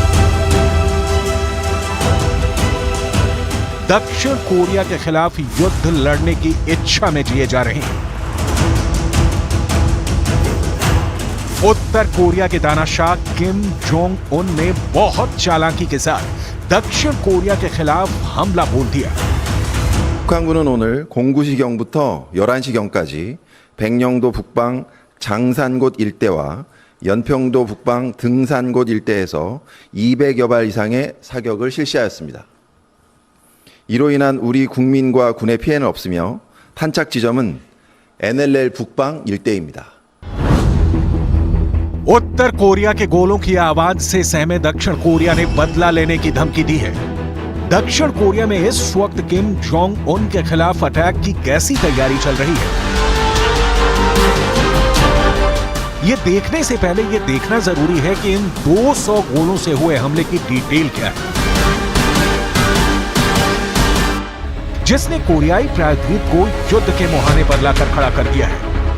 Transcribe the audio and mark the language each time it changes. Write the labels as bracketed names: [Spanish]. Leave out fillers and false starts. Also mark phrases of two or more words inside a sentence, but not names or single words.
[Hindi] दक्षिण कोरिया के खिलाफ युद्ध लड़ने की इच्छा में जिए जा रहे हैं। उत्तर कोरिया के दानाशाह किम जोंग उन ने बहुत चालाकी के साथ दक्षिण कोरिया के खिलाफ हमला बोल दिया। [Korean] 북한군은 오늘 09시경부터 11시경까지 백령도 북방 장산곶 일대와 연평도 북방 등산곶 일대에서 200여 발 이상의 사격을 실시하였습니다. 이로 인한 우리 국민과 군의 피해는 없으며 탄착 지점은 NLL 북방 일대입니다. [Hindi] उत्तर कोरिया के गोलों की आवाज से सहमे दक्षिण कोरिया ने बदला लेने की धमकी दी है। दक्षिण कोरिया में इस वक्त किम जोंग उन के खिलाफ अटैक की कैसी तैयारी चल रही है, ये देखने से पहले ये देखना जरूरी है कि इन 200 गोलों से हुए हमले की डिटेल क्या है, जिसने कोरियाई प्रायद्वीप को युद्ध के मुहाने पर लाकर खड़ा कर दिया है।